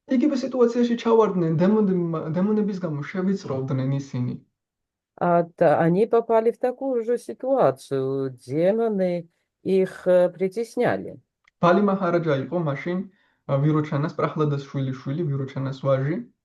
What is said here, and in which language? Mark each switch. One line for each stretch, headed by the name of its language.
Georgian: იგივე სიტუაციაში ჩავარდნენ დემონების გამო შევიწროვდნენ ისინი.
Russian: Они попали в такую же ситуацию. Демоны их притесняли.
Georgian: ბალი მაჰარაჯა იყო მაშინ ვიროჩანას პრაჰლადას შვილი ვიროჩანას ვაჟი.